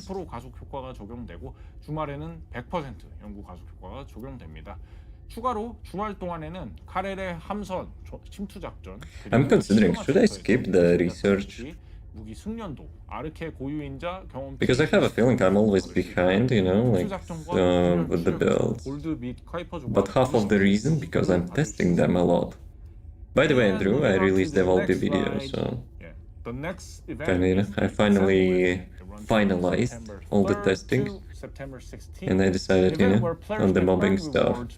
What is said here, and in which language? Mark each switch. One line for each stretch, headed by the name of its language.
Korean: 90% 가속 효과가 적용되고 주말에는 100% 연구 가속 효과가 적용됩니다. 추가로 주말 동안에는 카렐의 함선 침투 작전.
English: I'm considering, should I skip the research?
Korean: 무기 숙련도, 아르케 고유인자 경험.
English: Because I have a feeling I'm always behind, you know, like with the builds. But half of the reason because I'm testing them a lot. By the way, Andrew, I released the Valby video, so the next event kinda, you know, I finally finalized all the testing, and I decided, you know, on the mobbing stuff.